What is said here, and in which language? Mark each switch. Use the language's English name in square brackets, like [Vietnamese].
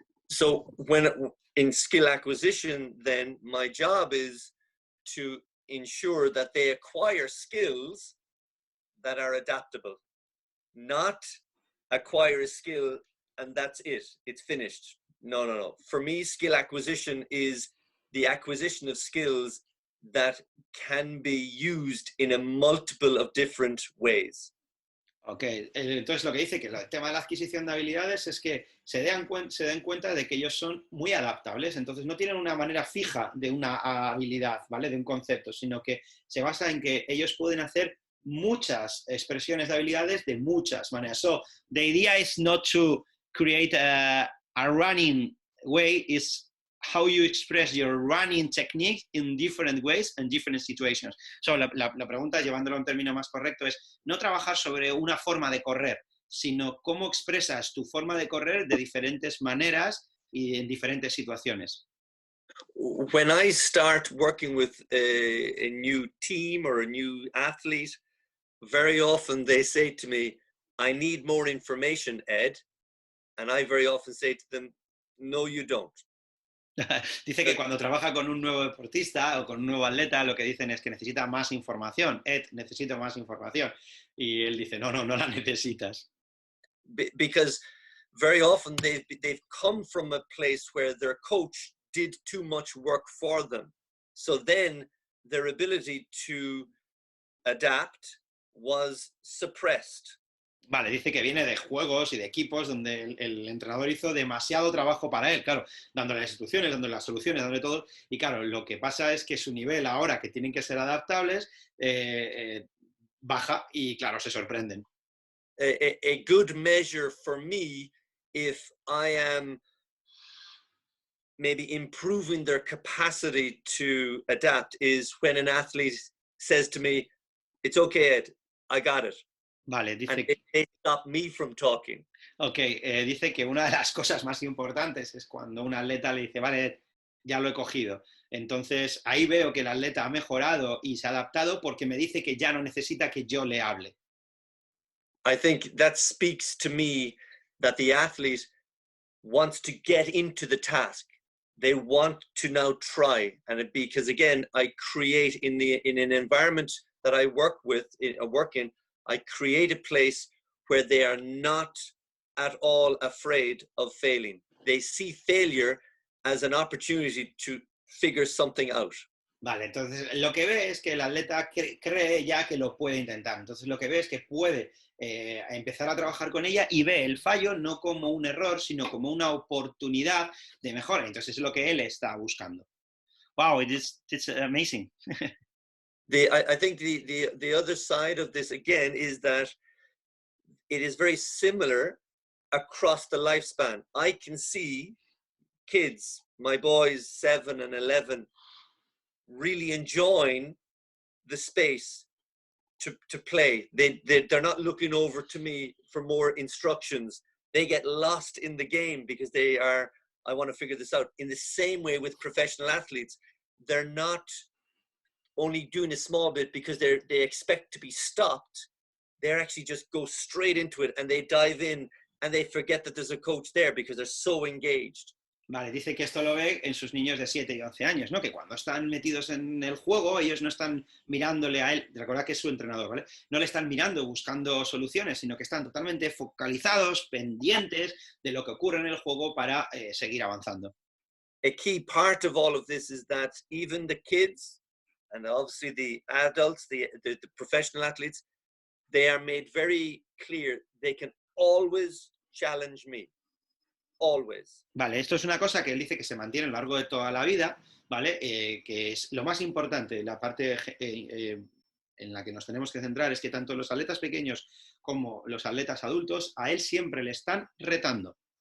[English] So when in skill acquisition, then my job is to ensure that they acquire skills that are adaptable, not acquire a skill and that's it, it's finished. No. For me, skill acquisition is the acquisition of skills that can be used in a multiple of different ways. [Spanish] Ok, entonces lo que dice que el tema de la adquisición de habilidades es que se den cuenta de que ellos son muy adaptables, entonces no tienen una manera fija de una habilidad, ¿vale? De un concepto, sino que se basa en que ellos pueden hacer muchas expresiones de habilidades de muchas maneras. [English] So, the idea is not to create a running way, is how you express your running technique in different ways and different situations. [Spanish] So, la pregunta, llevándolo a un término más correcto, es no trabajar sobre una forma de correr, sino cómo expresas tu forma de correr de diferentes maneras y en diferentes situaciones. [English] When I start working with a new team or a new athlete, very often they say to me, I need more information, Ed. And I very often say to them, no, you don't. [Spanish] Dice que cuando trabaja con un nuevo deportista o con un nuevo atleta, lo que dicen es que necesita más información. Ed, necesito más información. Y él dice, no la necesitas. [English] Because very often they've come from a place where their coach did too much work for them. So then their ability to adapt was suppressed. [Spanish] Vale, dice que viene de juegos y de equipos donde el entrenador hizo demasiado trabajo para él, claro, dándole las instrucciones, dándole las soluciones, dándole todo, y claro, lo que pasa es que su nivel ahora, que tienen que ser adaptables, baja y claro, se sorprenden. [English] A good measure for me, if I am maybe improving their capacity to adapt, is when an athlete says to me, it's okay, Ed, I got it. [Spanish] Vale, dice [English] and they stop me from talking. [Spanish] Ok, dice que una de las cosas más importantes es cuando un atleta le dice, vale, ya lo he cogido. Entonces, ahí veo que el atleta ha mejorado y se ha adaptado porque me dice que ya no necesita que yo le hable. [English] I think that speaks to me that the athlete wants to get into the task. They want to now try, and because again, I create in an environment that I work in, I create a place where they are not at all afraid of failing. They see failure as an opportunity to figure something out. [Spanish] Vale, entonces lo que ve es que el atleta cree ya que lo puede intentar. Entonces lo que ve es que puede empezar a trabajar con ella y ve el fallo no como un error, sino como una oportunidad de mejora. Entonces es lo que él está buscando. [English] Wow, it's amazing. I think the other side of this again is that it is very similar across the lifespan. I can see kids, my boys 7 and 11, really enjoying the space to play. They're not looking over to me for more instructions. They get lost in the game because I want to figure this out. In the same way with professional athletes, they're not only doing a small bit because they expect to be stopped. They're actually just go straight into it and they dive in and they forget that there's a coach there because they're so engaged. [Spanish] Vale, dice que esto lo ve en sus niños de 7 y 11 años, ¿no? Que cuando están metidos en el juego, ellos no están mirándole a él, recordad que es su entrenador, ¿vale? No le están mirando, buscando soluciones, sino que están totalmente focalizados, pendientes de lo que ocurre en el juego para seguir avanzando. [English] A key part of all of this is that even the kids, and obviously the adults, the professional athletes, they are made very clear they can always challenge me. Always. [Spanish] Vale, esto es una cosa que él dice que se mantiene a lo largo de toda la vida, ¿vale? Que es lo más importante, la parte en la que nos tenemos que centrar es que tanto los atletas pequeños como los atletas adultos, a él siempre le están retando.